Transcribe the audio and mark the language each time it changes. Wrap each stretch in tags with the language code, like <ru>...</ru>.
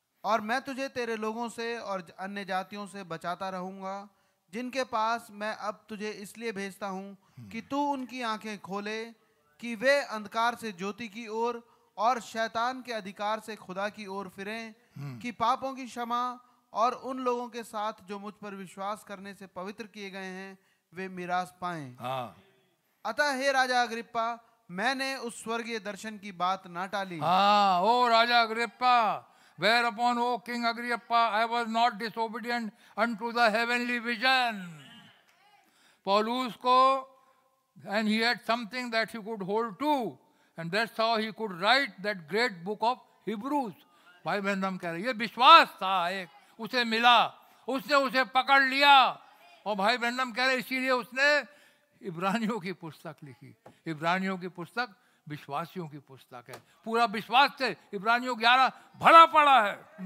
<hi>और मैं तुझे तेरे लोगों से और अन्य जातियों से बचाता रहूंगा, जिनके पास मैं अब तुझे इसलिए भेजता हूं कि तू उनकी आंखें खोले कि वे अंधकार से ज्योति की ओर और शैतान के अधिकार से खुदा की ओर फिरें, कि पापों की क्षमा और उन लोगों के साथ जो मुझ पर विश्वास करने से पवित्र किए गए हैं वे मिरास पाएं। हाँ, अतः हे राजा अग्रिप्पा, मैंने उस स्वर्गीय दर्शन की बात ना टाली। हाँ, ओ राजा Agrippa,</hi> <en>whereupon O King Agrippa, I was not disobedient unto the heavenly vision.</en> <hi>पौलुस को,</hi> <en>and he had something that he could hold to, and that's how he could write that great book of Hebrews.</en> <hi>भाई बहन हम कह रहे हैं, ये विश्वास था एक, उसे मिला, उसने उसे पकड़ लिया। और भाई बहन हम कह रहे हैं, इसीलिए उसने इब्रानियों की पुस्तक लिखी। इब्रानियों की पुस्तक विश्वासियों की पुस्तक है। पूरा विश्वास से इब्रानियों 11 भरा पड़ा है।</hi>